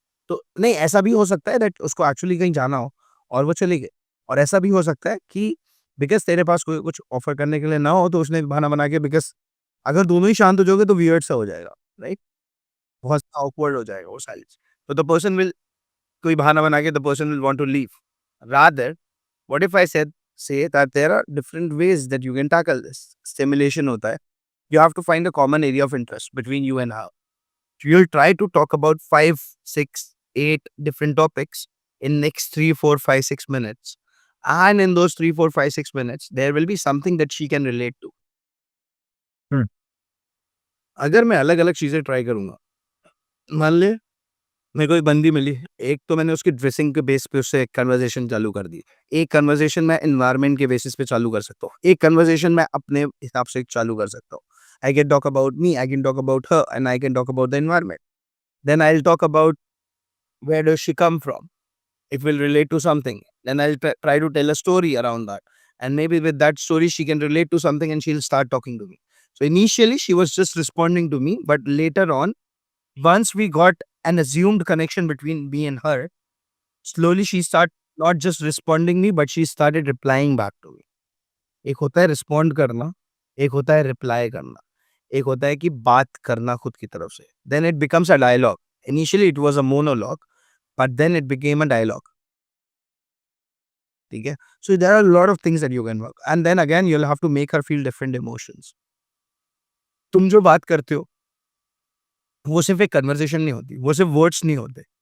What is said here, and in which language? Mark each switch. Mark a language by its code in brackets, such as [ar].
[hi] तो नहीं, ऐसा भी हो सकता है that उसको एक्चुअली कहीं जाना हो और वो चली गई, और ऐसा भी हो सकता है कि बिकॉज तेरे पास कोई कुछ ऑफर करने के लिए ना हो तो उसने बहाना बना के, बिकॉज अगर दोनों ही शांत हो जाओगे तो वियर्ड सा हो जाएगा, राइट? बहुत [en] awkward [hi] हो जाएगा वो [en] Silence. तो the person will, [hi] कोई बहाना बना के [en] The person will want to leave. Rather what if I said say that there are different ways that you can tackle this. Stimulation [hi] होता है, [en] you have to find a common area of interest between you and her. You'll try to talk about 5, 6, 8 different topics in next 3, 4, 5, 6 minutes. And in those 3, 4, 5, 6 minutes, there will be something that she can relate to. Hmm. [hi] अगर मैं अलग अलग चीजें try करूंगा, मान ले मेरे को एक बंदी मिली, एक तो मैंने उसकी ड्रेसिंग के बेस पे उससे एक कन्वर्सेशन चालू कर दी, एक कन्वर्सेशन मैं एनवायरनमेंट के बेसिस पे चालू कर सकता हूँ, एक कन्वर्सेशन मैं अपने हिसाब से चालू कर सकता हूँ. [en] I can talk about me, I can talk about her, and I can talk about the environment. Then I will talk about where does she come from. It will relate to something. Then I'll try to tell a story around that. And maybe with that story, she can relate to something and she'll start talking to me. So initially, she was just responding to me. But later on, once we got an assumed connection between me and her, slowly she started not just responding me, but she started replying back to me. [hi] एक होता है respond करना, एक होता है reply करना, एक होता है कि बात करना खुद की तरफ से. [en] Then it becomes a dialogue. Initially it was a monologue, but then it became a dialogue. [hi] ठीक है? [en] So there are a lot of things that you can work, and then again you'll have to make her feel different emotions. [hi] तुम जो बात करते हो वो सिर्फ एक कन्वर्सेशन नहीं होती, वो सिर्फ वर्ड्स नहीं होते.